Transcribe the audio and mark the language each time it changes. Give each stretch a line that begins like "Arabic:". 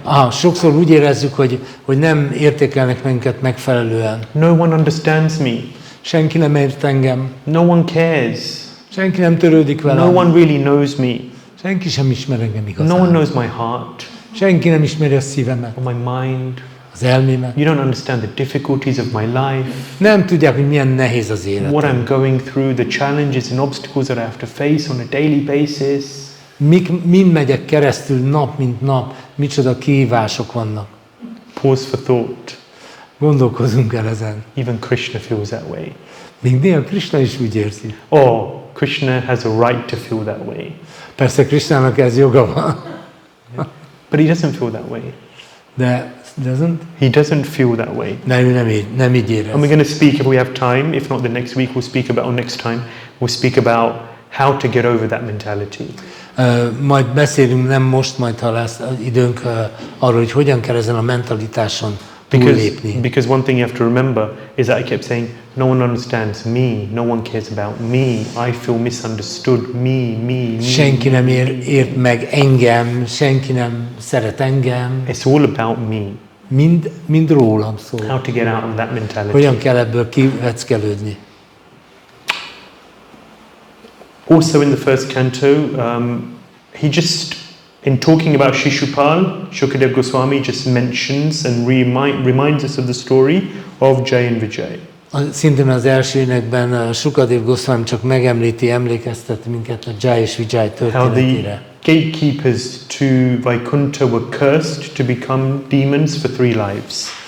Hungarian: Sokszor úgy érezzük, hogy nem értékelnek minket megfelelően.
English: No one understands me.
Hungarian: Senki nem ért engem.
English: No one cares.
Hungarian: Senki nem törődik velem.
English: No one really knows me.
Hungarian: Senki sem ismer engem igazán.
English: No one knows my heart.
Hungarian: Senki nem ismeri a szívemet.
English: Or my mind.
Hungarian: Az elmémet.
English: You don't understand the difficulties of my life.
Hungarian: Nem tudják, hogy milyen nehéz az életem.
English: What I'm going through, the challenges and obstacles that I have to face on a daily basis.
Hungarian: Mind megyek keresztül nap mint nap, micsoda kihívások vannak.
English: Pause for thought.
Hungarian: Gondolkozunk el ezen.
English: Even Krishna feels that way.
Hungarian: Még néha Krishna is úgy érzi.
English: Oh, Krishna has a right to feel that way.
Hungarian: Persze Krishnának ez joga van.
English: But he doesn't feel that way. De doesn't? He doesn't feel that way.
Hungarian: Ő nem így érez.
English: And we're going to speak, if we have time, if not the next week, we'll speak about, or next time, we'll speak about how to get over that mentality.
Hungarian: Majd beszélünk, nem most, majd ha lesz időnk arról, hogy hogyan kell ezen a mentalitáson túllépni.
English: Because one thing you have to remember is that I kept saying, no one understands me, no one cares about me, I feel misunderstood, me.
Hungarian: Senki nem ért meg engem, senki nem szeret engem.
English: It's all about me.
Hungarian: Mind rólam szól.
English: How to get out of that mentality.
Hungarian: Hogyan kell ebből kiveckelődni.
English: Also in the first canto, he just, in talking about Shishupal, Shukadeva Goswami just mentions and reminds us of the story of Jai and Vijay.
Hungarian: Szintén az első énekben Shukadeva Goswami csak emlékeztet minket a Jai és Vijay történetére.
English: How the gatekeepers to Vaikuntha were cursed to become demons for 3 lives.